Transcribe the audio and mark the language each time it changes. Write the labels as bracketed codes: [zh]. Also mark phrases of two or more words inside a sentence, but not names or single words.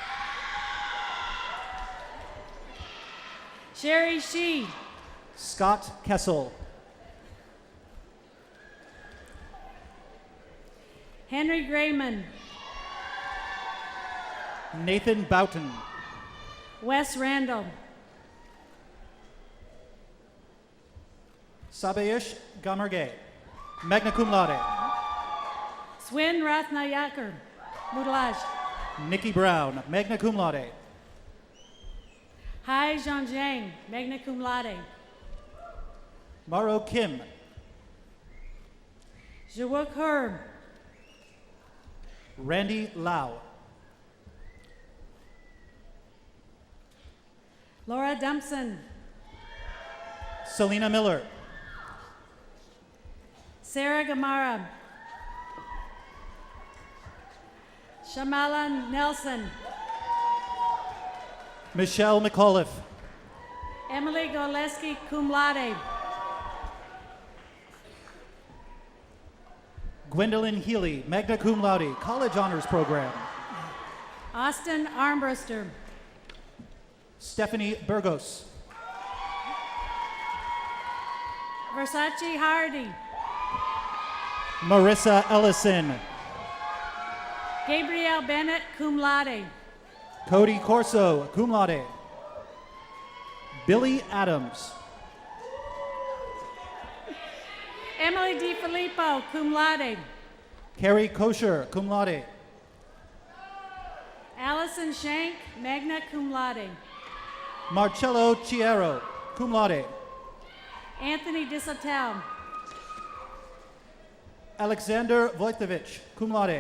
[en] Sherry Shee. Scott Kessel. Henry Grayman. Nathan Boughton. Wes Randall. Sabayish Gamarge. [la] Magna cum laude. [en] Swin Rathnayakar. Mutlaj. Nikki Brown. [la] Magna cum laude. [en] Hai Zhang, [la] magna cum laude. [en] Maro Kim. Jawuk Herb. Randy Lau. Laura Dumpson. Selena Miller. Sarah Gamara. Shamala Nelson. Michelle McAuliffe. Emily Goleski, [la] cum laude. [en] Gwendolyn Healy, [la] magna cum laude, [en] college honors program. Austin Armbruster. Stephanie Burgos. Versace Hardy. Marissa Ellison. Gabrielle Bennett, [la] cum laude. [en] Cody Corso, [la] cum laude. [en] Billy Adams. Emily DiFilippo, [la] cum laude. [en] Carrie Kosher, [la] cum laude. [en] Allison Shank, [la] magna cum laude. [en] Marcello Chiero, [la] cum laude. [en] Anthony Dishotel. Alexander Vojtovich, [la] cum laude.